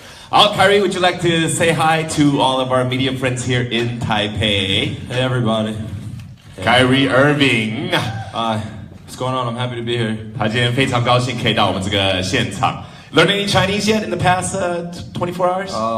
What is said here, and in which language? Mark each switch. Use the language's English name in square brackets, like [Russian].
[English] Kyrie, would you like to say hi to all of our media friends here in Taipei? Hey, everybody. Kyrie Irving. Hi. What's going on? I'm happy to be here. [Chinese] 他今天非常高兴可以到我们这个现场。 [English] Learned any Chinese yet in the past 24 hours?